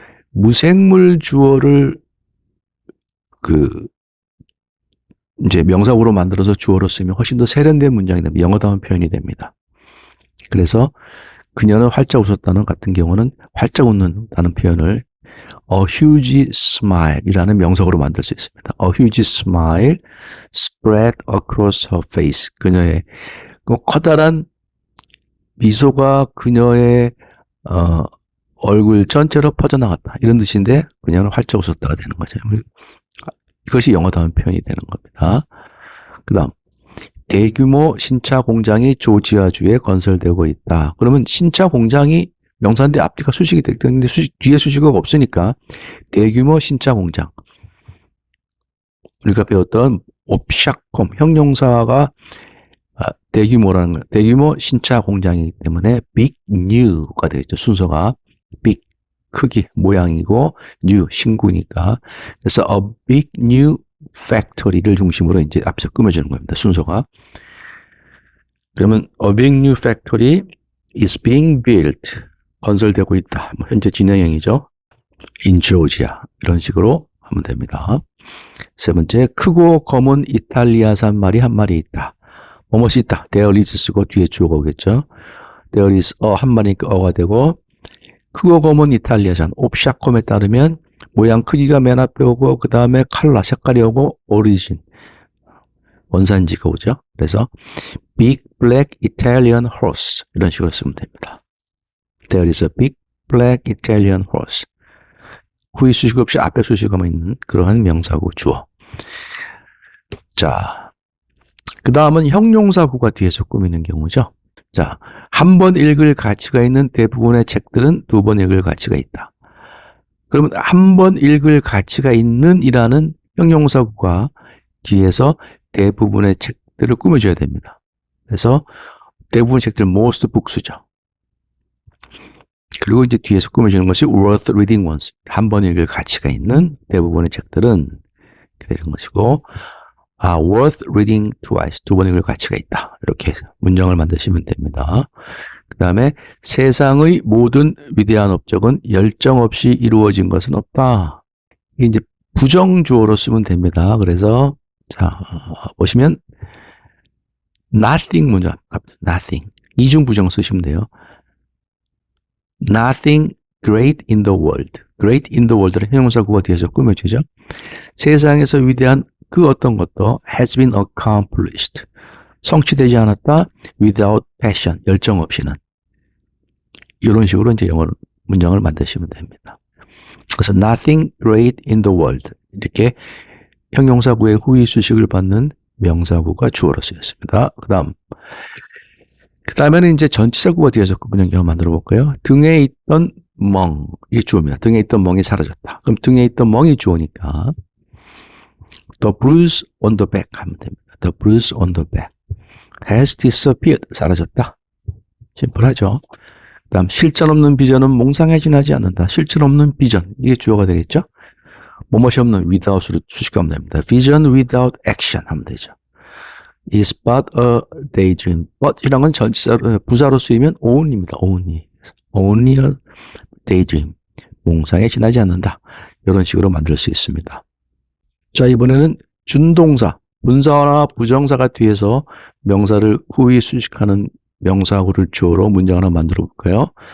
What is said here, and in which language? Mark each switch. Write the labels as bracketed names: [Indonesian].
[Korean] 무생물 주어를 그 이제 명사구로 만들어서 주어로 쓰면 훨씬 더 세련된 문장이 됩니다. 영어다운 표현이 됩니다. 그래서 그녀는 활짝 웃었다는 같은 경우는 활짝 웃는다는 표현을 [English] a huge smile [Korean] 이라는 명사구로 만들 수 있습니다. [English] A huge smile spread across her face. [Korean] 그녀의 커다란 미소가 그녀의 얼굴 전체로 퍼져나갔다. 이런 뜻인데 그녀는 활짝 웃었다가 되는 거죠. 이것이 영어다운 표현이 되는 겁니다. 그 다음 대규모 신차 공장이 조지아주에 건설되고 있다. 그러면 신차 공장이 명사인데 앞뒤가 수식이 되는데 뒤에 수식어가 없으니까 대규모 신차 공장. 우리가 배웠던 옵샤콤 형용사가 대규모라는 거, 대규모 신차 공장이기 때문에 [English] big new [Korean] 가 되겠죠. 순서가 big 크기 모양이고 new 신구니까. 그래서 [English] a big new factory [Korean] 를 중심으로 이제 앞에서 꾸며주는 겁니다. 순서가. 그러면 [English] a big new factory is being built. [Korean] 건설되고 있다. 현재 진행형이죠. [English] in Georgia. [Korean] 이런 식으로 하면 됩니다. 세 번째, 크고 검은 이탈리아산 말이 한 마리 있다. 뭐뭇이 있다. [English] there is [Korean] 쓰고 뒤에 주어가 오겠죠. there is 한 마리니까 어가 되고 크고 검은 이탈리아산, 옵샤콤에 따르면 모양 크기가 맨 앞에 오고 그 다음에 컬러, 색깔이 오고 오리진, 원산지가 오죠. 그래서 [English] big black Italian horse [Korean] 이런 식으로 쓰면 됩니다. [English] There is a big black Italian horse. [Korean] 후위 수식 없이 앞에 수식어만 있는 그러한 명사구 주어. 자, 그 다음은 형용사구가 뒤에서 꾸미는 경우죠. 자, 한 번 읽을 가치가 있는 대부분의 책들은 두 번 읽을 가치가 있다. 그러면 한 번 읽을 가치가 있는 이라는 형용사구가 뒤에서 대부분의 책들을 꾸며줘야 됩니다. 그래서 대부분의 책들 [English] most books [Korean] 죠. 그리고 이제 뒤에서 꾸며주는 것이 [English] worth reading once. [Korean] 한 번 읽을 가치가 있는 대부분의 책들은 이렇게 되는 것이고, [English] worth reading twice. [Korean] 두 번 읽을 가치가 있다. 이렇게 문장을 만드시면 됩니다. 그 다음에 세상의 모든 위대한 업적은 열정 없이 이루어진 것은 없다. 이게 이제 부정주어로 쓰면 됩니다. 그래서 자, 보시면 nothing 문장, nothing. 이중 부정 쓰시면 돼요. [English] Nothing great in the world. Great in the world [Korean] 를 형용사구가 뒤에서 꾸며주죠. 세상에서 위대한 그 어떤 것도 [English] has been accomplished. [Korean] 성취되지 않았다. [English] without passion. [Korean] 열정 없이는. 이런 식으로 이제 영어 문장을 만드시면 됩니다. 그래서 [English] nothing great in the world. [Korean] 이렇게 형용사구의 후위 수식을 받는 명사구가 주어로 쓰였습니다. 그 다음에는 이제 전치사구가 뒤에서 문장을 만들어 볼까요? 등에 있던 멍. 이게 주어입니다. 등에 있던 멍이 사라졌다. 그럼 등에 있던 멍이 주어니까 [English] the bruise on the back [Korean] 하면 됩니다. [English] The bruise on the back has disappeared. [Korean] 사라졌다. 심플하죠? 그 다음 실전 없는 비전은 몽상에 지나지 않는다. 실전 없는 비전. 이게 주어가 되겠죠? 뭐뭇이 없는 without으로 수식하면 됩니다. [English] vision without action [Korean] 하면 되죠. [English] is but a daydream. [Korean] but 이란 건 전치사 부사로 쓰이면 only입니다. [English] only a daydream. [Korean] 몽상에 지나지 않는다. 이런 식으로 만들 수 있습니다. 자, 이번에는 준동사, 분사나 부정사가 뒤에서 명사를 후위 수식하는 명사구를 주어로 문장 하나 만들어 볼까요?